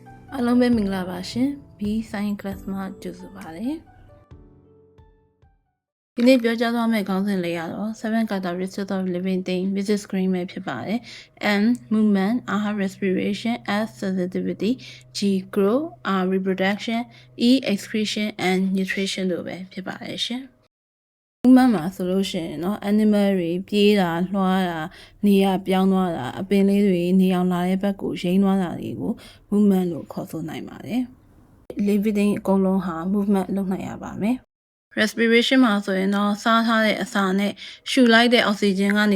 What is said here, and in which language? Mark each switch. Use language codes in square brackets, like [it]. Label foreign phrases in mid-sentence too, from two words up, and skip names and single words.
[my] အားလုံးပဲမင်္ဂလာပါရှင် B Science Class မှာကြိုဆိုပါရစေဒီနေ့ပြောကြားသွားမယ့်ခေါင်းစဉ်လေးကတော့ [en] 7 characteristics of living thing visit screen [my] ပဲဖြစ်ပါတယ် [en] M movement R respiration S sensitivity G grow R reproduction E excretion and nutrition [my] တို့ပဲဖြစ်ပါတယ်ရှင် movement မှာဆိုလို့ရှိရင်เนาะ animal တွေပြေးတာလွှားတာနေရပြောင်း သွားတာအပင်လေးတွေနေအောင်လာတဲ့ဘက်ကိုရိမ်းသွားတာတွေကို movement လို့ခေါ်ဆိုနိုင်ပါတယ် living အကုန်လုံးဟာ movement လုပ်နိုင်ရပါမယ် respiration မှာဆိုရင်တော့စားထားတဲ့အစာနဲ့ရှူလိုက်တဲ့အောက်ဆီဂျင်ကနေ